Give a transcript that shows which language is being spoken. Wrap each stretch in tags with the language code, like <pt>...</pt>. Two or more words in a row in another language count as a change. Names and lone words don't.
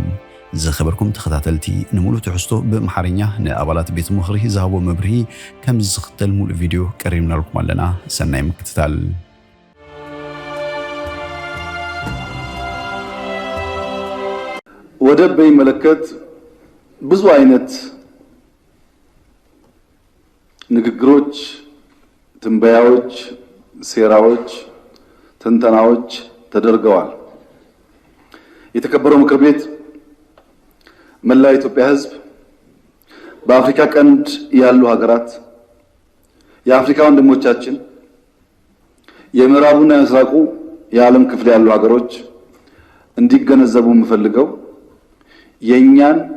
<ti>ዝኸበርኩም ተኸታተልቲ ንሙሉእ ትሕዝቶ ብኣምሓርኛ ንኣባላት ቤት ምኽሪ ዝሃቦ መብርሂ ከም ዝኽተል ሙሉእ ቪድዮ ቀሪብናልኩም ኣለና። ሰናይ ምክትታል።</ti> <am>ወደብ በሚመለከት ብዙ አይነት ንግግሮች፣ ትንበያዎች፣ ሴራዎች፣ ትንተናዎች ተደርገዋል። የተከበረው ምክር ቤት መላ ኢትዮጵያ ሕዝብ በአፍሪካ ቀንድ ያሉ ሀገራት የአፍሪካ ወንድሞቻችን የምዕራቡና የምስራቁ የዓለም ክፍል ያሉ ሀገሮች እንዲገነዘቡ የምፈልገው የኛን</am>